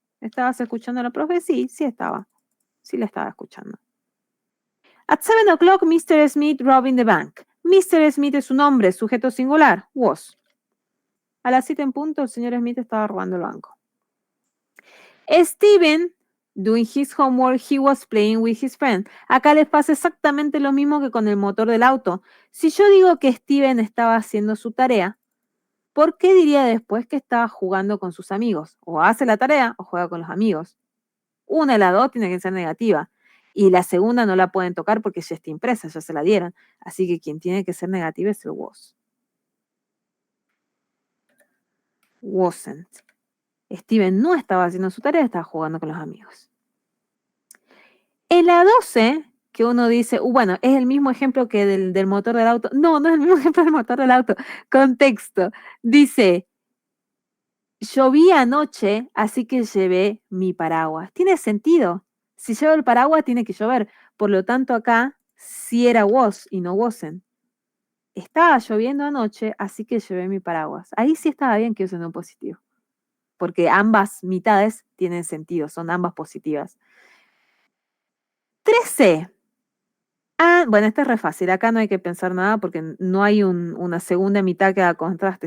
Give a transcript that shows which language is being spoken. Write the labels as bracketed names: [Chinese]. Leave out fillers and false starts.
[Spanish] ¿Estabas escuchando a la profe? Sí, sí estaba. Sí la estaba escuchando. [English] At 7 o'clock, Mr. Smith robbing the bank. Mr. [Spanish] Smith es un hombre, sujeto singular, was. A las 7 en punto, el señor Smith estaba robando el banco. [English] Steven, doing his homework, he was playing with his friend. [Spanish] Acá les pasa exactamente lo mismo que con el motor del auto. Si yo digo que Steven estaba haciendo su tarea, ¿por qué diría después que estaba jugando con sus amigos? O hace la tarea o juega con los amigos. Una de las dos tiene que ser negativa. Y la segunda no la pueden tocar porque ya está impresa, ya se la dieron. Así que quien tiene que ser negativa es el was. Wasn't. Steven no estaba haciendo su tarea, estaba jugando con los amigos. En la 12, que uno dice, bueno, es el mismo ejemplo que del motor del auto. No, no es el mismo ejemplo del motor del auto. Contexto. Dice, llovía anoche, así que llevé mi paraguas. Tiene sentido. Si llevo el paraguas, tiene que llover. Por lo tanto, acá sí era was y no wasn't. Estaba lloviendo anoche, así que llevé mi paraguas. Ahí sí estaba bien que usen un positivo. Porque ambas mitades tienen sentido, son ambas positivas. 13. Bueno, esta es re fácil. Acá no hay que pensar nada porque no hay una segunda mitad que haga contraste.